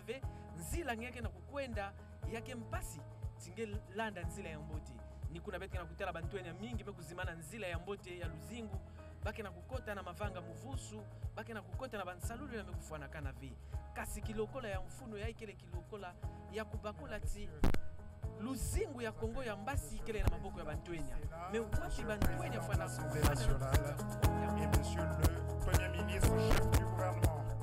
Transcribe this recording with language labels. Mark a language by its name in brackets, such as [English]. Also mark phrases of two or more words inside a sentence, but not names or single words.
[Kituba (Democratic Republic of Congo)] ve nzila ngeke na kukwenda yake mpasi tinge landa nzila ya mboti ni kuna bete na kutala bantwenya mingi mekuzimana nzila ya mbote ya luzingu bake na kukota na mavanga muvusu bake na kukota na bansalulu na mekufuana kana vi kasi kilokola ya mfuno ya ikele kilokola ya kubakula ti luzingu ya Kongo ya mbasi ikele na maboko ya bantwenya me wapi bantwenya fana [French] nationale et monsieur le premier ministre chef du gouvernement.